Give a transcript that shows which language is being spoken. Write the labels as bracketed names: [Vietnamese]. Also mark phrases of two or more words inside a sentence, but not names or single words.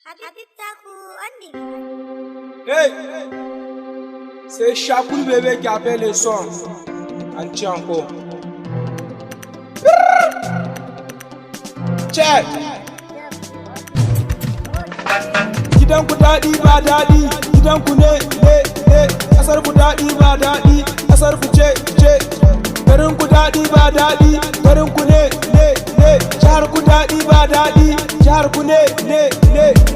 [French] Habib Taku on the Hey! C'est Shakur Bébé qui a fait le son. On tient encore. Check! [Hausa] Gidan ku daɗi ba daɗi, gidan ku ne, ne, ne. Ƙasar ku daɗi ba daɗi, ƙasar ku ce, ce. Garin ku daɗi ba daɗi, garin ku ne, ne, ne. Jihar ku daɗi ba daɗi, jihar ku ne, ne, ne.